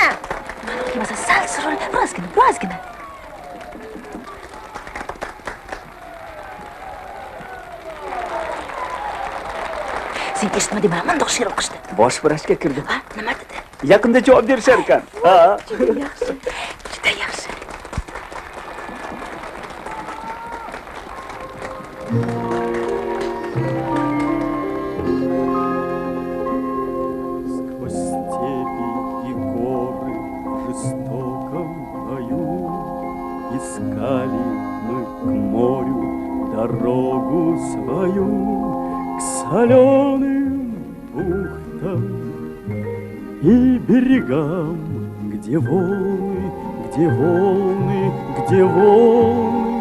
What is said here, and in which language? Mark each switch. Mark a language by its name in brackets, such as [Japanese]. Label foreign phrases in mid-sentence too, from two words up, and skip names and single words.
[Uzbek] Mana kimasa sal suril, birozgina. Sen eshitmadingmi? Mana she'r o'qishdi. Bosh vrachga kirdim. Ha, nima dedi? Yaqinda javob berishar ekan. Ha. Juda yaxshi. [Russian] Сквозь степи и горы в жестоком бою искали мы к морю дорогу свою, к соленым бухтам и берегам, где волны, где волны, где волны.